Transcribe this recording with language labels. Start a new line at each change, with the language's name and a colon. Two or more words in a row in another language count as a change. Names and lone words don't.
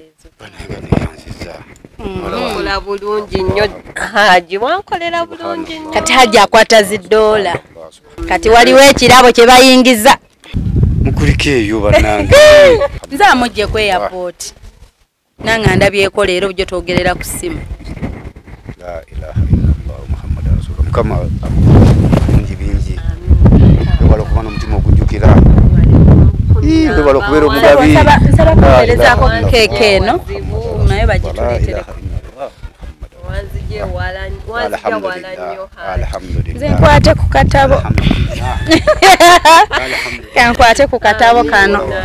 Ganda: okola bulungi nnyo Haji wankolera bulungi nnyo kati Haji akwata $, kati waliwo ekirabo kye bayingiza mukuliko eyo bannange nze amujje ku airport nanga ndabyeko leero byo twogerera ku simu
Arabic: لا إله إلا الله محمد رسول الله
Ganda: mukama bingi wala kubana mutima ogujjukira wala kubeera omugabi nsaba kuweerezaako keeke eno naye bagituleetere nze nkwate ku katabo kankwate ku katabo kano